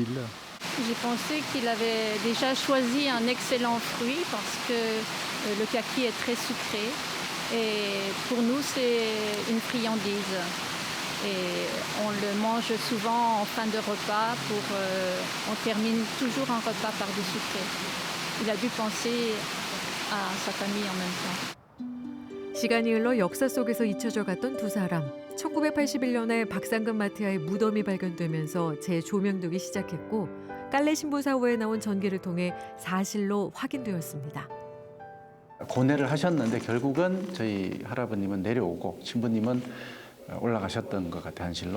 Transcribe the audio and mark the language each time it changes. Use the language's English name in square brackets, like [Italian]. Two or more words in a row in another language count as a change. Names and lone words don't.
[French] J'ai pensé qu'il avait déjà choisi un excellent fruit parce que le kaki est très sucré et pour nous c'est une friandise. Et on le mange souvent en fin de repas on termine toujours un repas par du sucré. Il a dû penser à sa famille en même temps. [Korean] 시간이 흘러 역사 속에서 잊혀져 갔던 두 사람. 1981년에 박상금 마티아의 무덤이 발견되면서 재조명되기 시작했고 깔래 신부 사후에 나온 전기를 통해 사실로 확인되었습니다. 고뇌를 하셨는데 결국은 저희 할아버님은 내려오고 신부님은 올라가셨던 것 같아요, 한실로.